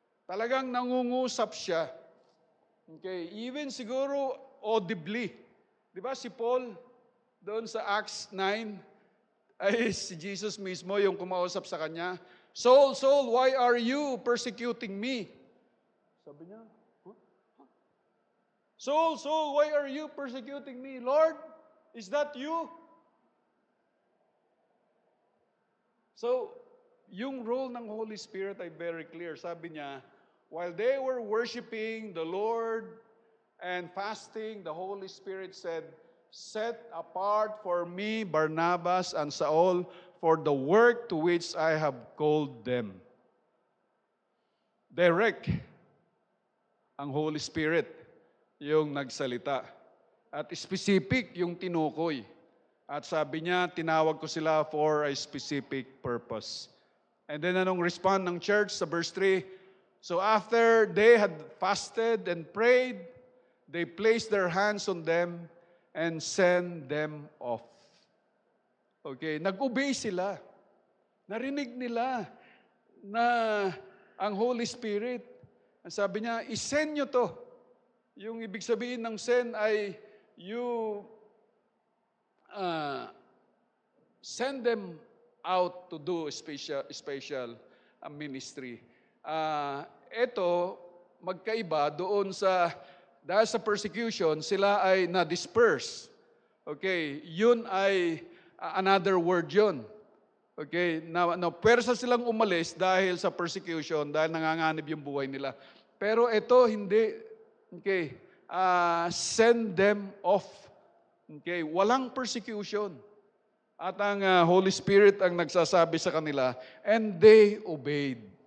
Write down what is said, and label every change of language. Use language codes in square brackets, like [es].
[tl] Talagang nangungusap siya. [en] Okay, even siguro audibly. [tl] Di ba si Paul, doon sa Acts 9, ay si Jesus mismo yung kumausap sa kanya, Saul, Saul, [en] why are you persecuting me? [tl] Sabi niya, huh? [en] Saul, Saul, why are you persecuting me? Lord, is that you? [tl] So, yung role ng Holy Spirit ay [en] very clear. [tl] Sabi niya, [en] while they were worshiping the Lord and fasting, the Holy Spirit said, set apart for me Barnabas and Saul for the work to which I have called them. [tl] Direct ang Holy Spirit yung nagsalita. At specific yung tinukoy. At sabi niya, tinawag ko sila [en] for a specific purpose. And then anong respond ng church sa verse 3? So after they had fasted and prayed, they placed their hands on them and sent them off. [tl] Okay, nag-obey sila. Narinig nila na ang Holy Spirit, ang sabi niya, isend nyo to. Yung ibig sabihin ng [en] send ay you send them out to do special ministry. [tl] Ito, magkaiba doon sa, dahil sa persecution, sila ay na-disperse. Okay, yun ay another word yun. Okay, na pwersa silang umalis dahil sa persecution, dahil nanganganib yung buhay nila. Pero ito, hindi. Okay, [en] send them off. [tl] Okay, walang persecution. At ang Holy Spirit ang nagsasabi sa kanila, [en] and they obeyed.